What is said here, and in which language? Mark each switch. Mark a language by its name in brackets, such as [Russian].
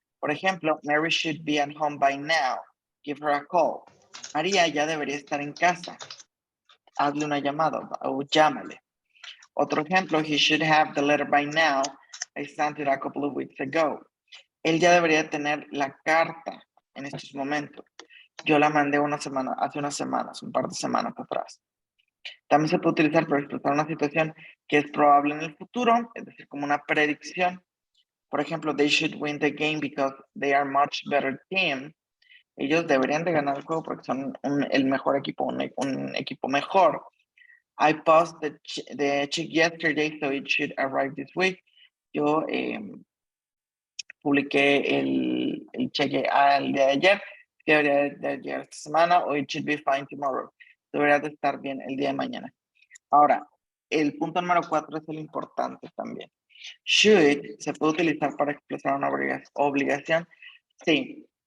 [Spanish] Por ejemplo, [English] Mary should be at home by now. Give her a call. [Spanish] María ya debería estar en casa. Hazle una llamada o llámale. Otro ejemplo, [English] he should have the letter by now. I sent it a couple of weeks ago. [Spanish] Él ya debería tener la carta en estos momentos. Yo la mandé hace unas semanas, un par de semanas atrás. También se puede utilizar para expresar una situación que es probable en el futuro, es decir, como una predicción. Por ejemplo, [English] they should win the game because they are much better team. [Spanish] Ellos deberían de ganar el juego porque son el mejor equipo, un equipo mejor. [English] I passed the check yesterday, so it should arrive this week. [Spanish] Yo publiqué el cheque al día de ayer, que debería de llegar esta semana, o [English] it should be fine tomorrow. [Spanish] Debería de estar bien el día de mañana. Ahora, el punto número 4 es el importante también. Should se puede utilizar para expresar una obligación. Sí.